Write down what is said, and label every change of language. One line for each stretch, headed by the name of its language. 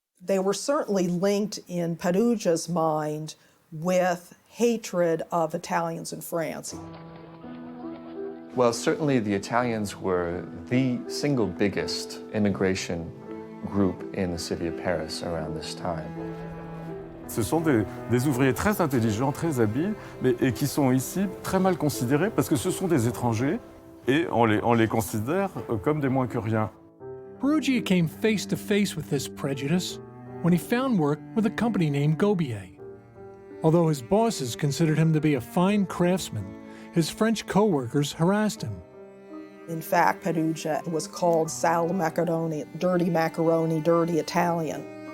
English: They were certainly linked in Peruggia's mind with hatred of Italians in France. Well, certainly the Italians were the single biggest immigration group in the city of Paris around this time.
French: Ce sont des ouvriers très intelligents, très habiles, et qui sont ici très mal considérés parce que ce sont des étrangers et on les considère comme des moins que rien.
English: Peruggia came face to face with this prejudice when he found work with a company named Gobier. Although his bosses considered him to be a fine craftsman, his French co-workers harassed him. In fact, Peruggia was called Sal Macaroni, dirty macaroni, dirty Italian.